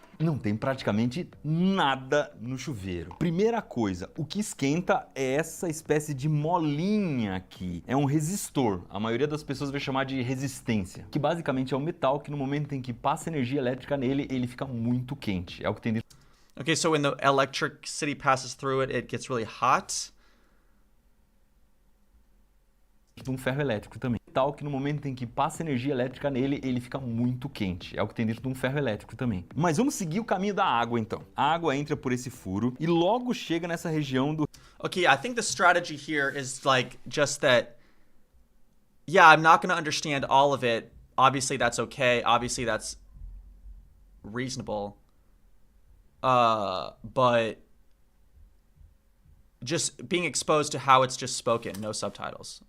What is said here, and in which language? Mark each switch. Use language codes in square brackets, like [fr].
[pt] Não tem praticamente nada no chuveiro. Primeira coisa, o que esquenta é essa espécie de molinha aqui. É um resistor. A maioria das pessoas vai chamar de resistência. Que basicamente é um metal que no momento em que passa energia elétrica nele, ele fica muito quente. É o que tem dentro. [en] Okay, so when the electricity passes through it, it gets really hot. [pt] Um ferro elétrico também. Tal que no momento em que passa energia elétrica nele, ele fica muito quente. É o que tem dentro de um ferro elétrico também. Mas vamos seguir o caminho da água então. A água entra por esse furo e logo chega nessa região do... [en] Okay, I think the strategy here is like just that, yeah, I'm not going to understand all of it. Obviously that's okay. Obviously that's reasonable. But just being exposed to how it's just spoken, no subtitles.